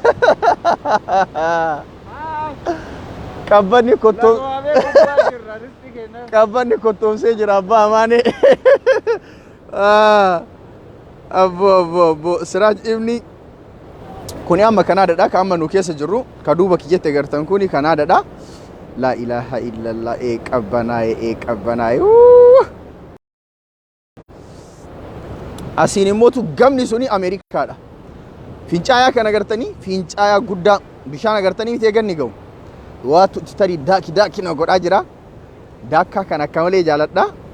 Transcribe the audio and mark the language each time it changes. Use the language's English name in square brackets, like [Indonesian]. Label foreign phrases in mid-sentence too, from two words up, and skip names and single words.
[Oromo] qabbanni kottoo qabbanni kottoomsee jira abbaa amaanee abbo Siraaj ibni kuni amma Kanaadaadha ka amma nu keessa jirru ka duuba kiyyatti agartan kuni Kanaadaadha [Arabic] لا إله إلا الله [Oromo] qabbanaa'e asiin immootu gamni suni Ameerikaadha fincaayaa kan agartanii fincaayaa guddaa bishaan agartanii miti eeganni ga'u waatu tarii daaki na godhaa jira daakkaa kan akka malee jaaladha